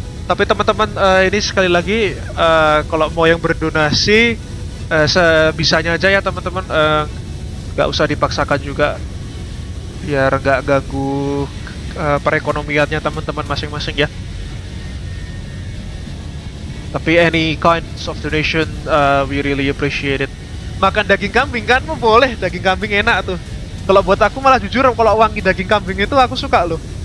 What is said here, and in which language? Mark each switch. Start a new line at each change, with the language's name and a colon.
Indonesian: Tapi teman-teman, ini sekali lagi, kalau mau yang berdonasi sebisanya aja ya teman-teman, nggak usah dipaksakan juga, biar nggak ganggu perekonomiannya teman-teman masing-masing ya.
English: Tapi any kinds of donation, we really appreciate it.
Indonesian: Makan daging kambing kan, boleh, daging kambing enak tuh. Kalau buat aku malah jujur, kalau wangi daging kambing itu aku suka loh.